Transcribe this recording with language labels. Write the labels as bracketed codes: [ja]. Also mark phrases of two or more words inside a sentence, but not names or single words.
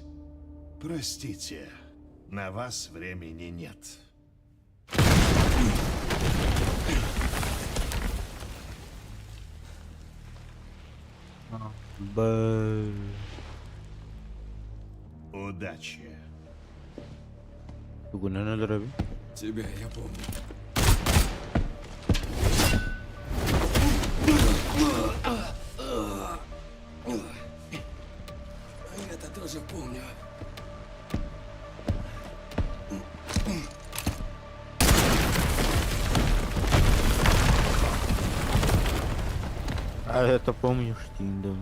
[ru] Простите, на вас времени нет. Удачи. [tr] Guna nedir abi? [ru] Тебя я помню. Это тоже помню. А это помнишь, Тиндом?